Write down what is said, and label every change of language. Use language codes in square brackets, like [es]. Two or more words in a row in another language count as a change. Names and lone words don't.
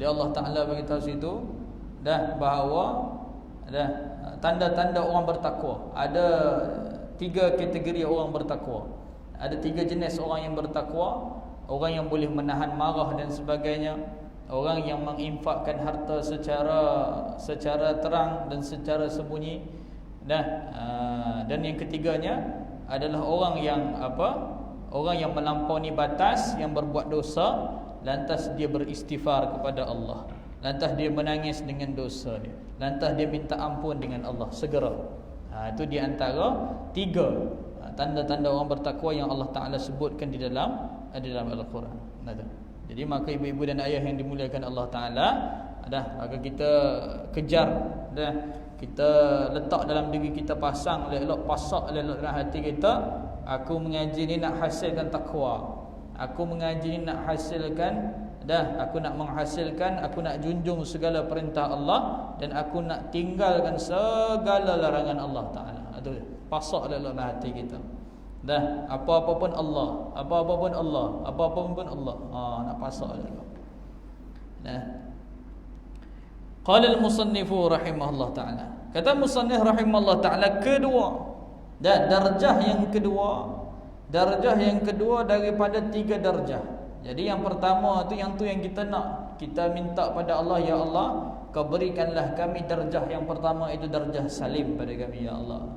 [ms] Jadi Allah Ta'ala beritahu situ dah bahawa dah tanda-tanda orang bertakwa. Ada 3 kategori orang bertakwa. Ada 3 jenis orang yang bertakwa. Orang yang boleh menahan marah dan sebagainya. Orang yang menginfakkan harta secara terang dan secara sembunyi. Dan yang ketiganya adalah orang yang orang yang melampaui batas, yang berbuat dosa, lantas dia beristighfar kepada Allah, lantas dia menangis dengan dosa dia, lantas dia minta ampun dengan Allah segera. Itu di antara 3 tanda-tanda orang bertakwa yang Allah Ta'ala sebutkan di dalam Al-Quran. Jadi maka ibu-ibu dan ayah yang dimuliakan Allah Ta'ala, maka kita kejar, kita letak dalam diri kita, pasang elok-elok, pasak elok dalam hati kita. Aku mengaji ni nak hasilkan takwa. Aku mengaji ni nak hasilkan, aku nak menghasilkan, aku nak junjung segala perintah Allah, dan aku nak tinggalkan segala larangan Allah Ta'ala. Itu pasak elok dalam hati kita. Apa-apa pun Allah, apa-apa pun Allah, apa-apa pun Allah. Nak pasak elok. [ar] قال المصنف رحمه الله تعالى. [ms] Kata musannif [ar] رحمه الله تعالى, [ms] kedua, dan darjah yang kedua daripada 3 darjah. Jadi yang pertama tu yang kita nak, kita minta pada Allah, ya Allah, kau berikanlah kami darjah yang pertama, itu darjah salim pada kami, ya Allah.